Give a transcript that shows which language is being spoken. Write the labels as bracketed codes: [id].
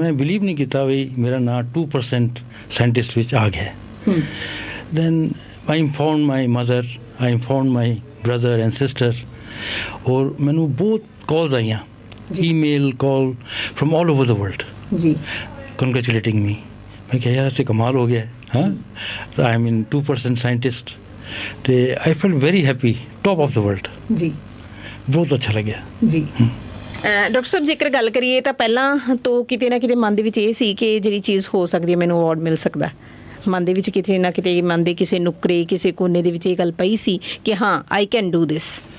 [pa] ਮੈਂ ਬਿਲੀਵ ਨਹੀਂ ਕੀਤਾ ਵੀ ਮੇਰਾ ਨਾਂ 2% ਸਾਇੰਟਿਸਟ ਵਿੱਚ ਆ ਗਿਆ। [en] then I inform my mother I inform my brother and sister [pa] ਔਰ ਮੈਨੂੰ ਬਹੁਤ ਕਾਲਸ ਆਈਆਂ [en] Email call from all over the world जी congratulating me. [hi] मैं क्या यार ऐसे कमाल हो गया है हाँ तो [en] I mean 2% scientist तो I felt very happy top of the world जी [pa] बहुत अच्छा लग्या ਜੀ। ਡਾਕਟਰ ਸਾਹਿਬ ਜੇਕਰ ਗੱਲ ਕਰੀਏ ਤਾਂ ਪਹਿਲਾਂ ਤੋਂ ਕਿਤੇ ਨਾ ਕਿਤੇ ਮਨ ਦੇ ਵਿੱਚ ਇਹ ਸੀ ਕਿ ਜਿਹੜੀ ਚੀਜ਼ ਹੋ ਸਕਦੀ ਹੈ ਮੈਨੂੰ ਅਵਾਰਡ ਮਿਲ ਸਕਦਾ। ਮਨ ਦੇ ਵਿੱਚ ਕਿਤੇ ਨਾ ਕਿਤੇ ਮਨ ਦੇ ਕਿਸੇ ਨੁਕਰੇ ਕਿਸੇ ਕੋਨੇ ਦੇ ਵਿੱਚ ਇਹ ਗੱਲ ਪਈ ਸੀ ਕਿ ਹਾਂ [en] I can do this.